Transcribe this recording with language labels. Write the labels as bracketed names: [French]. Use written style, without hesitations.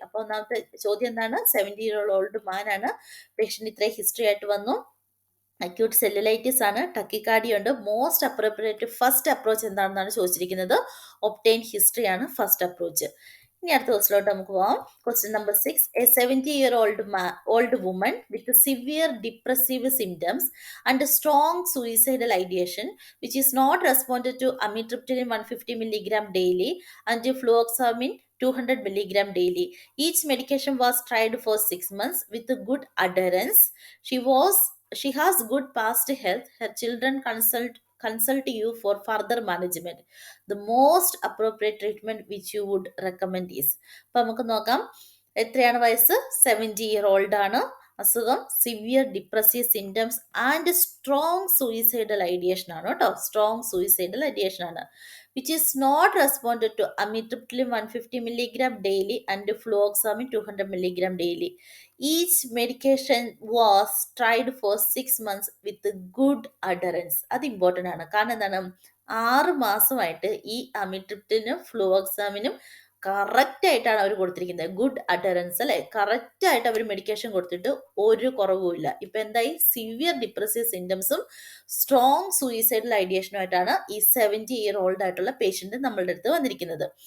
[Malayalam] അപ്പൊ ഒന്നാമത്തെ ചോദ്യം എന്താണ്? 70-year-old മാനാണ്, പേഷ്യന്റ് ഇത്രയും ഹിസ്റ്ററി ആയിട്ട് വന്നു, അക്യൂട്ട് സെല്ലുലൈറ്റിസ് ആണ്, ടക്കിക്കാർഡിയ ഉണ്ട്. [English] most appropriate first approach [Malayalam] എന്താണെന്നാണ് ചോദിച്ചിരിക്കുന്നത്. ഒബ്റ്റെയിൻ ഹിസ്റ്ററി ആണ് ഫസ്റ്റ് അപ്രോച്ച്. ഇനി അടുത്ത ക്വസ്റ്റിലോട്ട് നമുക്ക് പോവാം. Question number 6. [English] A 70-year-old woman with severe depressive symptoms and strong suicidal ideation which is not responded to amitriptyline 150 milligram daily and fluoxamine 200 milligram daily. Each medication was tried for 6 months with good adherence. She has good past health. Her children consult consult you for further management. The most appropriate treatment which you would recommend is. [Malayalam] അപ്പൊ നമുക്ക് നോക്കാം. എത്രയാണ് വയസ്സ്? 70-year-old ആണ്. [English] അസുഖം severe depressive symptoms and strong suicidal ideation ആണ് കേട്ടോ. സ്ട്രോങ് സൂയിസൈഡൽ ഐഡിയേഷൻ ആണ്. which is not responded to amitriptyline 150 milligram daily and fluoxamine 200 milligram daily. Each medication was tried for 6 months with good adherence. [Malayalam] അത് important ആണ്. കാരണം എന്താണ്, 6 മാസമായിട്ട് ഈ അമിട്രിപ്റ്റിനും ഫ്ലൂഓക്സാമിനും correct ആയിട്ടാണ് അവർ കൊടുത്തിരിക്കുന്നത്. ഗുഡ് അഡറൻസ് അല്ലെ, കറക്റ്റ് ആയിട്ട് അവർ മെഡിക്കേഷൻ കൊടുത്തിട്ട് ഒരു കുറവുമില്ല. ഇപ്പൊ എന്തായി, സിവിയർ ഡിപ്രസീവ് സിംറ്റംസും സ്ട്രോങ് സൂയിസൈഡൽ ഐഡിയേഷനുമായിട്ടാണ് ഈ 70-year-old ആയിട്ടുള്ള പേഷ്യന്റ് നമ്മളുടെ അടുത്ത് വന്നിരിക്കുന്നത്.